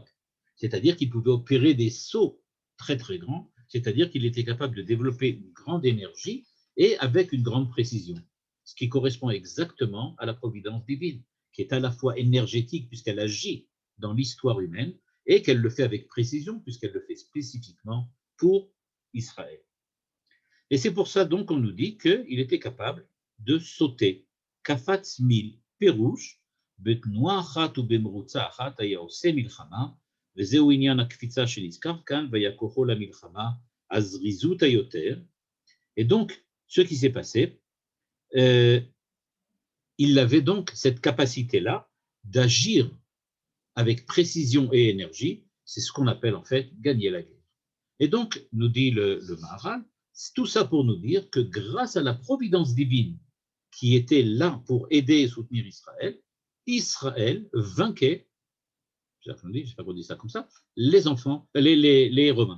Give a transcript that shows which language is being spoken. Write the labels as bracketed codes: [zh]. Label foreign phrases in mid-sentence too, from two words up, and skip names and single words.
[fr] C'est-à-dire qu'il pouvait opérer des sauts très très grands, c'est-à-dire qu'il était capable de développer une grande énergie et avec une grande précision, ce qui correspond exactement à la providence divine, qui est à la fois énergétique puisqu'elle agit dans l'histoire humaine et qu'elle le fait avec précision puisqu'elle le fait spécifiquement pour Israël. Et c'est pour ça donc qu'on nous dit qu'il était capable de sauter. [he] קפץ מיל פירוש, בתנועה אחת ובמרוצה אחת היה עושה מלחמה, וזהו עניין הקפיצה שנזכר כאן, והיה כוחו למלחמה, הזריזות היותר. [fr] Et donc, ce qui s'est passé, il avait donc cette capacité-là d'agir avec précision et énergie, c'est ce qu'on appelle en fait gagner la guerre. Et donc, nous dit le Maharal, c'est tout ça pour nous dire que grâce à la providence divine qui était là pour aider et soutenir Israël, Israël vainquait, j'espère qu'on dit ça comme ça, les Romains.